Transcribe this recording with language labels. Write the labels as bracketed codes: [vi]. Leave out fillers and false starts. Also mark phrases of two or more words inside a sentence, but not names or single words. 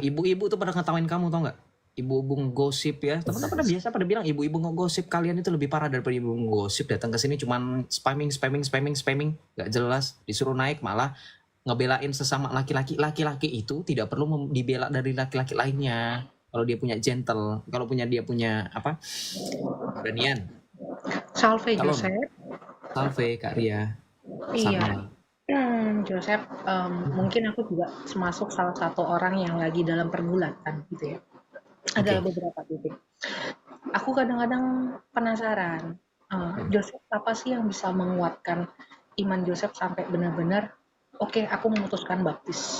[id] Ibu-ibu tuh pada ngetawain kamu, tau nggak? Ibu-ibu ngegosip ya, teman-teman pada bilang ibu-ibu ngegosip, kalian itu lebih parah daripada ibu ngegosip. Datang ke sini cuman spamming, nggak jelas, disuruh naik malah ngebelain sesama laki-laki itu tidak perlu dibela dari laki-laki lainnya. Kalau dia punya gentle, kalau dia punya keberanian. Salve Joseph. Salve Kak Ria. Iya. Joseph, mungkin aku juga termasuk salah satu orang yang lagi dalam pergulatan gitu ya. Ada beberapa titik. Aku kadang-kadang penasaran, Joseph apa sih yang bisa menguatkan iman Joseph sampai benar-benar, oke, aku memutuskan baptis.